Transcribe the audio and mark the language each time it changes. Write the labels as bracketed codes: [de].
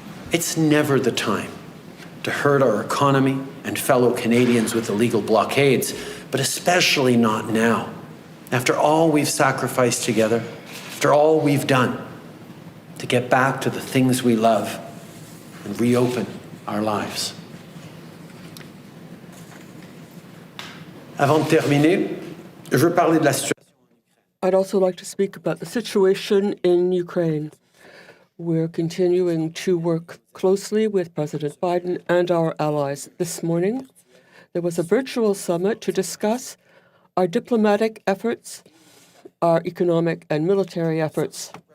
[en] It's never the time to hurt our economy and fellow Canadians with illegal blockades, but especially not now, after all we've sacrificed together, after all we've done to get back to the things we love and reopen our lives. [fr] Avant de terminer, je veux parler de la situation. [en] I'd also like to speak about the situation in Ukraine. We're continuing to work closely with President Biden and our allies. This morning, there was a virtual summit to discuss our diplomatic efforts, our economic and military efforts.